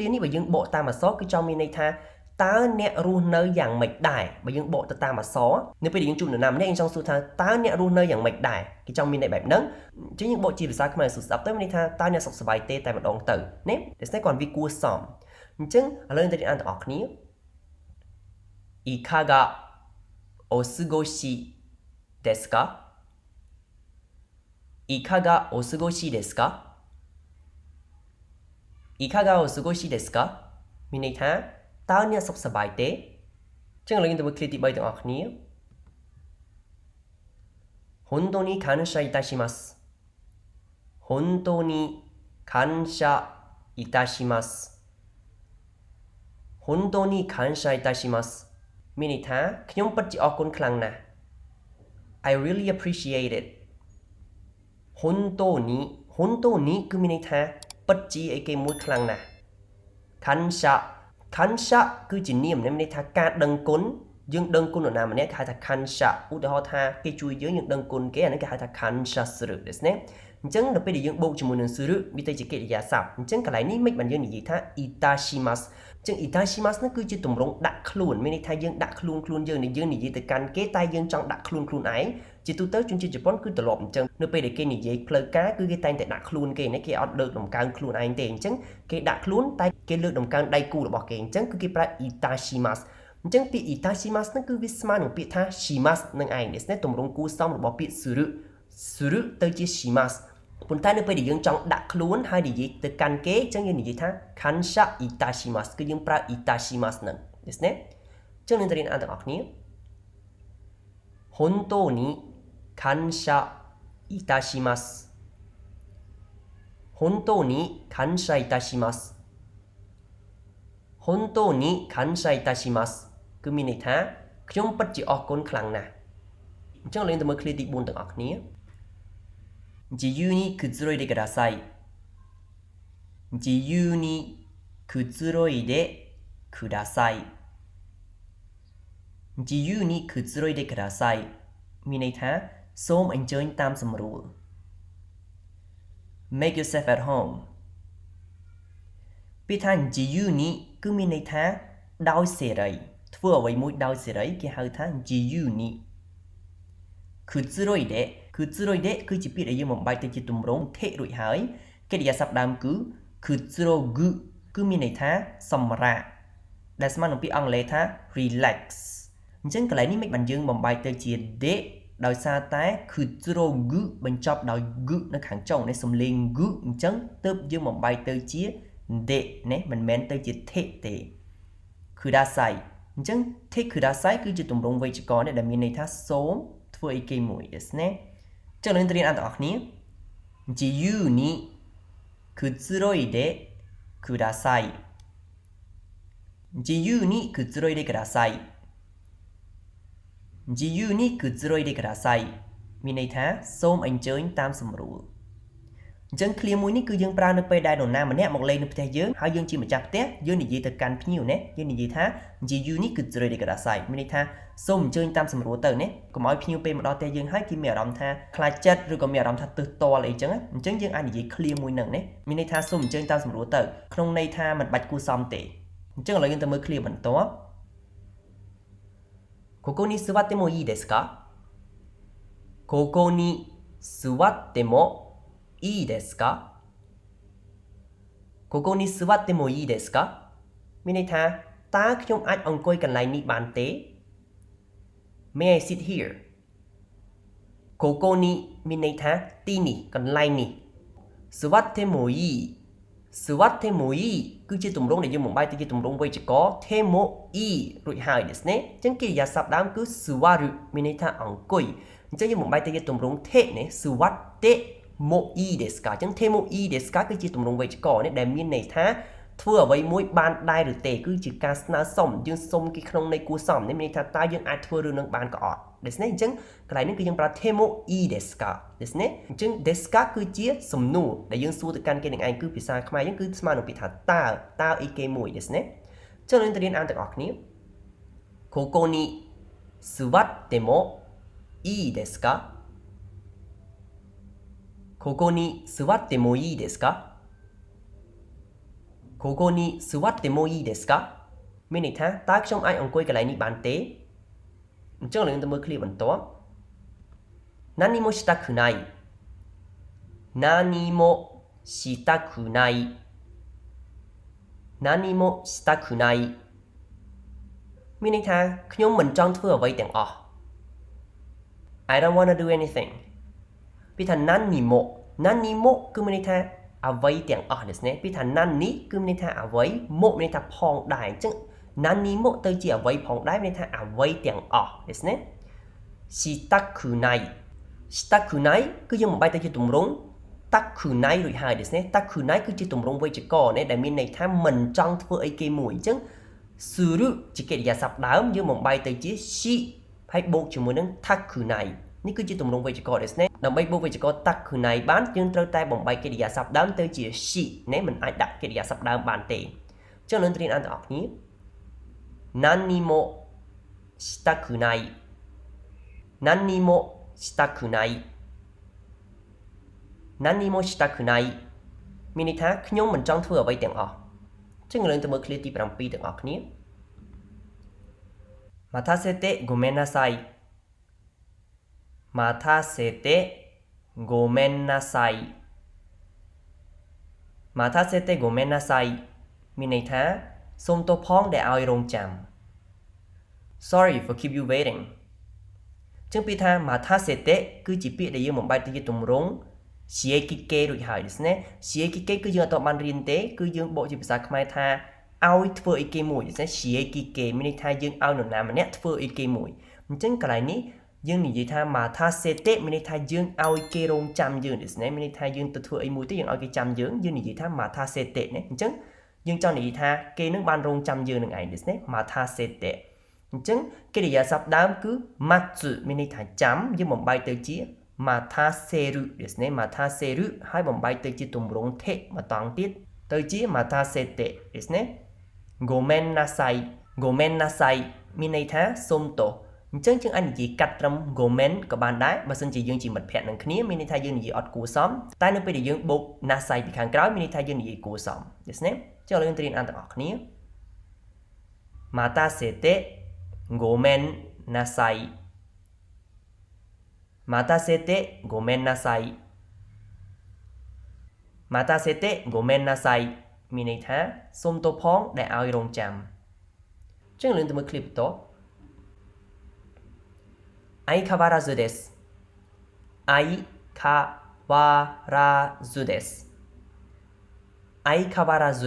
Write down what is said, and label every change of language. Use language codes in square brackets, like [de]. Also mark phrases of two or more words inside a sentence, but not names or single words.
[km] នេះបើយើងបកតាមអក្សរគឺចង់មានន័យថាតើអ្នករស់នៅយ៉ាងម៉េចដែរបើយើងបកទៅតាមអក្សរនៅពេលដែលយើងជួបនរណាម្នាក់យើងចង់សួរថាតើអ្នករស់នៅយ៉ាងម៉េចដែរគេចង់មានន័យបែបហ្នឹងអញ្ចឹងយើងបកជាភាសាខ្មែរសួរស្ដាប់ទៅមានន័យថាតើអ្នកសុខសប្បាយទេតែម្ដងទៅណាដូច្នេះគាត់វាគួរសមអញ្ចឹងឥឡូវទៅអានទាំងអស់គ្នា [ja] いかがお過ごしですかいかがお過ごしですかいかがお過ごしですか [km] មានន័យថាតើអ្នកសុខសប្បាយទេអញ្ចឹងឥឡូវយើងទៅមើលឃ្លាទី3ទាំងអស់គ្នា [ja] 本当に感謝いたします本当に感謝いたします本当に感謝いたします [km] មានន័យថាខ្ញុំពិតជាអរគុណខ្លាំងណាស់ [en] I really appreciate it [km] 本当にគឺមានន័យថាពិតជាអីគេមួយខ្លាំងណាស់感謝គឺជានាមមានន័យថាការដឹងគុណយើងដឹងគុណនរណាម្នាក់គេហៅថា 感謝ឧទាហរណ៍ថាគេជួយយើងដឹងគុណគេអានេះគេហៅថា [ja] 感謝するですね [km] អញ្ចឹងដល់ពេលដែលយើងបូកជាមួយនឹងするវាទៅជាកិរិយាសព្ទអញ្ចឹងកន្លែងនេះមិនបានយើងនិយាយថាいたしますអញ្ចឹងいたしますនោះគឺជាទម្រង់ដាក់ខ្លួនមានន័យថាយើងដាក់ខ្លួនយើងនិយាយទៅកាន់គេតែយើងចង់ដាក់ខ្លួនឯងជាទូទៅជនជាតិជប៉ុនគឺត្រឡប់អញ្ចឹងនៅពេលដែលគេនិយាយ ផ្លូវការគឺគេតែងតែដាក់ខ្លួនគេណាគេអត់លើកដំកើងខ្លួនឯងទេអញ្ចឹងគេដាក់ខ្លួនតែគេលើកដំកើងដៃគូរបស់គេអញ្ចឹងគឺ គេប្រើいたしますអញ្ចឹងពាក្យいたしますនោះគឺវាស្មើនឹងពាក្យថាしますនឹងឯងですねទម្រង់គួរសមរបស់ពាក្យするទៅជាしますប៉ុន្តែនៅពេលដែលយើងចង់ដាក់ខ្លួនហើយនិយាយទៅកាន់គេអញ្ចឹងយើងនិយាយថា [ja] 感謝いたします [km] គឺយើងប្រើいたしますនឹងですねអញ្ចឹងនឹងទៅរៀនអានទាំងអស់គ្នា [ja] 本当に感謝いたします本当に感謝いたします本当に感謝いたします [km] គឺមានន័យថាខ្ញុំពិតជាអរគុណខ្លាំងណាស់អញ្ចឹងយើងទៅមើលឃ្លាទី4ទាំងអស់គ្នា [ja] 自由にくつろいでください自由にくつろいでください自由にくつろいでください [km] មានន័យថាសូមអញ្ជើញតាមសម្រួល [en] Make yourself at home [km] ពាក្យថា自由にគឺមានន័យថាដោយសេរីធ្វើអ្វីមួយដោយសេរីគេហៅថា [ja] 自由にくつろいで [km] គឺជាពាក្យដែលយើងបំបែកទៅជាទម្រង់ថេ រួចហើយកិរិយាសព្ទដើមគឺくつろぐគឺមានន័យថាសម្រាកដែលស្មើនឹងពាក្យអង់គ្លេសថា relax អញ្ចឹងកន្លែងនេះមិនបានយើងបំ បែកទៅជាでដោយសារតែくつろぐបញ្ចប់ដោយぐនៅខាងចុងនេះសំឡេងぐអញ្ចឹងទើបយើងបំបែកទៅជាでណាមិនមែនទៅជាថេទេくださいអញ្ចឹងថេくださいគឺជាទម្រង់វេយ្យាករណ៍ដែលមានន័យថាសូមធ្វើអីគេមួយですねចុះយើងទៅរៀនអានទាំងអស់គ្នា [ja] 自由にくつろいでください自由にくつろいでください自由にくつろいでください [km] មានន័យថាសូមអញ្ជើញតាមសម្រួលអញ្ចឹងឃ្លាមួយនេះគឺយើងប្រើនៅពេលដែលនរណាម្នាក់មកលេ ងនៅផ្ទះយើងហើយយើងជាម្ចាស់ផ្ទះយើងនិយាយទៅកាន់ភ្ញៀវណាយើងនិយាយថា [ja] 自由にくつろいでください [km] មានន័យថាសូមអញ្ជើញតាមសម្រួលទៅណាកុំឲ្យភ្ញៀវពេលមកដល់ផ្ទះយើងហើយគេមានអារម្មណ៍ថាខ្លាចចិត្តឬក៏មានអារម្មណ៍ថាទើសទាល់អីចឹងអញ្ចឹងយើងអាចនិយាយឃ្លាមួយហ្នឹងណាមានន័យថាសូមអញ្ជើញតាមសម្រួលទៅក្នុងន័យថាមិនបាច់គួរសមទេអញ្ចឹងឥឡូវយើងទៅមើលឃ្លាបន្ទាប់ [ja] ここに座ってもいいですかここに座ってもいいですかここに座ってもいいですか [km] មានន័យថាតើខ្ញុំអាចអង្គុយកន្លែងនេះបានទេ [en] May I sit here [km] ここにមានន័យថាទីនេះកន្លែងនេះ [ja] 座ってもいい座ってもいい [km] គឺជា ទម្រង់ដែលយើងបំបែកទៅជាទម្រង់វេយ្យាករណ៍ [ja] てもいい [km] រួចហើយですねអញ្ចឹងកិរិយាសព្ទដើមគឺ座るមានន័យថាអង្គុយអញ្ចឹងយើងបំបែកទៅជាទម្រង់ថេ នេះ [ja] 座ってもいいですか [km] អញ្ចឹង [ja] てもいいですか [km] គឺជាទម្រង់វេយ្យាករណ៍នេះដែលមានន័យថាធ្វើអ្វីមួយបានដែរឬទេគឺជាការស្នើសុំយើងសុំគេក្នុងន័យគួរសមនេះមានន័យថាតើយើងអាចធ្វើរឿងនឹងបានក៏អត់ですねអញ្ចឹងកន្លែងនេះគឺយើងប្រើ [ja] てもいいですかですね [km] អញ្ចឹងですかគឺជាសំណួរដែលយើងសួរទៅកាន់គេនឹងឯងគឺភាសាខ្មែរយើងគឺស្មើនឹងពាក្យថាតើអីគេមួយですねចុះយើងទៅរៀនអានទាំងអស់គ្នាここに座ってもいいですか [ja] ここに座ってもいいですかここに座ってもいいですか [km] មានន័យថាតើខ្ញុំអាចអង្គុយកន្លែងនេះបានទេអញ្ចឹងយើងទៅមើលឃ្លាបន្ទាប់ [ja] 何もしたくない何もしたくない何もしたくない [km] មានន័យថាខ្ញុំមិនចង់ធ្វើអ្វីទាំងអស់ [en] I don't want to do anything [km] ពីថា何にもគឺមានន័យថាអ្វីទាំងអស់ですねពីថា何នេះគឺមានន័យថាអ្វីមកមានន័យថាផងដែរអញ្ចឹង何にもទៅជាអ្វីផងដែរមានន័យថាអ្វីទាំងអស់ですねしたくないគឺយើងបំបែកទៅជាទម្រង់តាក់គឺណៃរួចហើយですねតាក់គឺណៃគឺជាទម្រង់វេយ្យាករណ៍នេះដែលមានន័យថាមិនច ង់ធ្វើអីគេមួយអញ្ចឹងស៊ឺរឹជាកិរិយាសព្ទដើមយើងបំបែកទៅជាស៊ីហើយបូកជាមួយនឹងតាក់គឺណៃនេះគឺជាទម្រង់វេយ្យាករណ៍ですねដើម្បីបូកវេយ្យាករណ៍តាក់គឺណៃបានយើងត្រូវតែបំបែកកិរិយាសព្ទដើមទៅជាស៊ីណាមិនអាចដាក់កិរិយាសព្ទដើមបានទេអញ្ចឹងនឹងរៀនអានទាំងអស់គ្នា [ja] 何にもしたくない何にもしたくない何にもしたくない [km] មានន័យថាខ្ញុំមិនចង់ធ្វើអ្វីទាំងអស់អញ្ចឹងយើងទៅមើលឃ្លាទី7ទាំងអស់គ្នា [ja] 待たせてごめんなさい待たせてごめんなさい待たせてごめんなさい [km] មានន័យថាសូមទោសផងដែលឲ្យរងចាំ [en] Sorry for keep you waiting [km] ចឹងពាក្យថា待たせてគឺជាពាក្យដែលយើងបំបែកទៅជាទម្រង់ជាគីកេរួចហើយですねជាគីកេគឺយើងអត់បានរៀនទេគឺយើងបកជាភាសា ខ្មែរថាឲ្យធ្វើអីគេមួយですねជាគីកេមានន័យថាយើងឲ្យនរណាម្នាក់ធ្វើអីគេមួយអញ្ចឹងកន្លែងនេះយើងនិយាយថា待たせてមានន័យថាយើងឲ្យគេរងចាំយើងですねមានន័យថាយើងទៅធ្វើអីមួយទៅយើងឲ្យគេចាំយើងនិយាយថា待たせてណាអញ្ចឹងយើងចង់និយាយថាគេនឹងបានរងចាំយើងនឹងឯងですね待たせてអញ្ចឹងកិរិយាសព្ទដើមគឺ待つមានន័យថាចាំយើងបំបែកទៅជា [ja] 待たせるですね [km] 待たせるហើយបំបែកទៅជាទម្រង់ថេម្ដងទៀតទៅជា [ja] 待たせてですねごめんなさいごめんなさい [km] មានន័យថាសូមទោសអញ្ចឹងយើងអាចនិយាយកាត់ត្រឹម gomen ក៏បានដែរបើសិនជាយើងជាមិត្តភក្តិនឹងគ្នាមានន័យថាយើងនិយាយអត់គួរសមតែនៅពេលដែលយើងបូក nasai ពីខាងក្រោយមានន័យថាយើងនិយាយគួរសមですねចុះយើងទៅរៀនអានទាំងអស់គ្នា [ja] またせてごめんなさいまたせてごめんなさいまたせてごめんなさい [km] មានន័យថាសូមទោសផងដែលឲ្យរងចាំចឹងលឿនទៅមើលឃ្លីបបន្ត [ja] 相変わらずです相変わらずです相変わらず